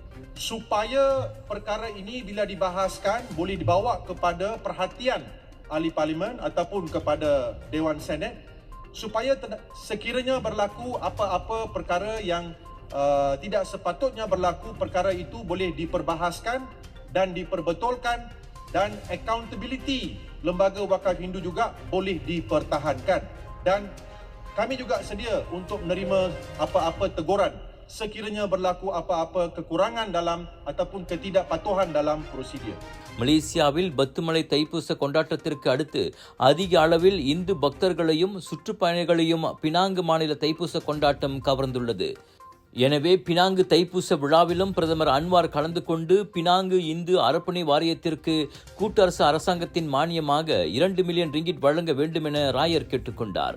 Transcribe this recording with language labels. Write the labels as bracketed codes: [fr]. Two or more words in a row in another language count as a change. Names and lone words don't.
[ms] supaya perkara ini bila dibahaskan boleh dibawa kepada perhatian ahli parlimen ataupun kepada Dewan Senat, supaya sekiranya berlaku apa-apa perkara yang tidak sepatutnya berlaku, perkara itu boleh diperbahaskan dan diperbetulkan dan accountability Lembaga Wakaf Hindu juga boleh dipertahankan. Dan kami juga sedia untuk menerima apa-apa teguran sekiranya berlaku apa-apa kekurangan dalam ataupun ketidakpatuhan dalam prosedur. [ta] மலேசியாவில் பத்துமலை தைப்பூச கொண்டாட்டத்திற்கு அடுத்து அதிக அளவில் இந்து பக்தர்களையும் சுற்றுப்பயணிகளையும் பினாங்கு மாநில தைப்பூச கொண்டாட்டம் கவர்ந்துள்ளது. எனவே பினாங்கு தைப்பூச விழாவிலும் பிரதமர் அன்வார் கலந்து கொண்டு பினாங்கு இந்து அறப்பணி வாரியத்திற்கு கூட்டரசு அரசாங்கத்தின் மானியமாக 2 மில்லியன் ரிங்கிட் வழங்க வேண்டும் என ராயர் கேட்டுக்கொண்டார்.